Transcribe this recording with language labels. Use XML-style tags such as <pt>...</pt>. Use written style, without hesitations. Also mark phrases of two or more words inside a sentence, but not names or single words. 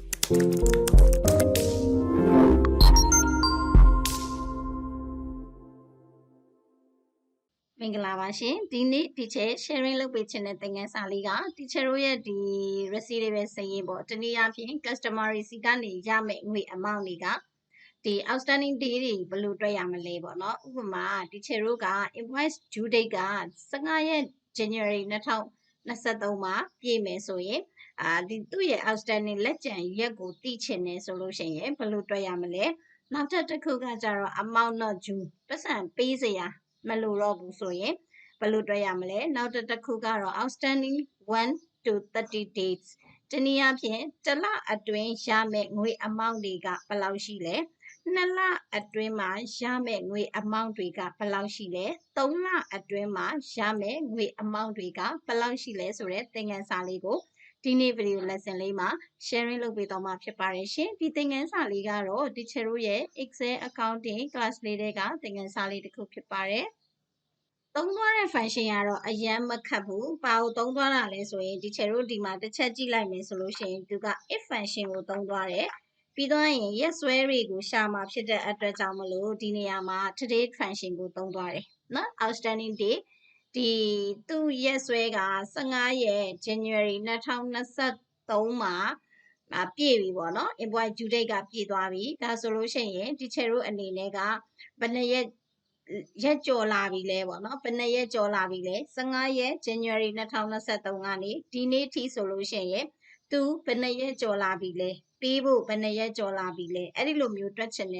<my>မင်္ဂလာပါရှင်ဒီနေ့</my> <en>teacher sharing</en> <my>လုပ်ပေးခြင်းတဲ့သင်ခန်းစာလေးက teacher တို့ရဲ့ဒီ receivable စာရင်းပေါ့တနည်းအားဖြင့် customer စီကနေရမယ့်ငွေ amount တွေကဒီ</my> <en>outstanding day</en> <my>တွေဘယ်လိုတွက်ရမလဲပေါ့နော်ဥပမာ teacher တို့က</my> <en>invoice due date</en> <my>က15ရက် January 2023မှာပြည့်မယ်ဆိုရင်ဒီသူ့ရဲ့ outstanding လက် ကျန်ရက်ကိုသိချင်တယ်ဆိုလို့ရှိရင်ဘယ်လိုတွက်ရမလဲနောက်တစ်ခုကကြတော့</my> <en>amount not due</en> <my>ပတ်စံပေးစရာမလိုတော့ဘူးဆိုရင်ဘယ်လိုတွက်ရမလဲနောက်တစ်ခုကတော့</my> <en>outstanding 1 to 30 days</en> <my>တနည်း အားဖြင့်တစ်လအတွင်းရမယ့်ငွေ amount တွေကဘယ်လောက်ရှိလဲ2လအတွင်းမှာရမယ့်ငွေ amount တွေကဘယ်လောက်ရှိလဲ3လအတွင်းမှာရမယ့် ငွေ amount တွေကဘယ်လောက်ရှိလဲဆိုတဲ့သင်ခန်းစာလေးကိုဒီနေ့</my> <en>video lesson</en> <my>လေးမှာ sharing လုပ်ပေးတော့မှာဖြစ်ပါတယ်ရှင်ဒီ သင်ခန်းစာလေးကတော့ teacher တို့ရဲ့</my> <en>Excel accounting class</en> <my>လေးတွေကသင်ခန်းစာလေးတစ်ခုဖြစ်ပါတယ်သုံးသွားတဲ့ function ကတော့အရင်မခတ်ဘူးဘာကိုသုံးသွားတာလဲဆိုရင် teacher တို့ဒီမှာတစ်ချက်ကြည့်လိုက်မယ်ဆိုလို့ရှိရင်သူက</my> <en>if function</en> <my>ကိုသုံးသွားတယ်ပြီးတော့ရင်ရက်စွဲတွေကိုရှာမှာဖြစ်တဲ့အတွက်ကြောင့်မလို့ဒီနေရာမှာ</my> <en>today function</en> <my>ကိုသုံးသွားတယ်နော်</my> <en>outstanding day</en> <my>ဒီသူ့ရက်စွဲက15ရက် January 2023မှာပြည့်ပြီပေါ့နော်</my> <en>invoice due date</en> <my>ကပြည့်သွားပြီဒါဆိုလို့ရှိရင် teacher တို့အနေနဲ့ကဘယ်နှစ်ရက်ကျော်လာပြီလဲပေါ့နော်ဘယ်နှစ်ရက်ကျော်လာပြီလဲ15ရက် January 2023ကနေဒီနေ့ထိဆိုလို့ရှိရင်သူဘယ်နှစ်ရက်ကျော်လာပြီလဲပေးဖို့ဘယ်နှစ်ရက်ကျော်လာပြီလဲအဲ့ဒီလိုမျိုးတွက်ချင်တယ်</my>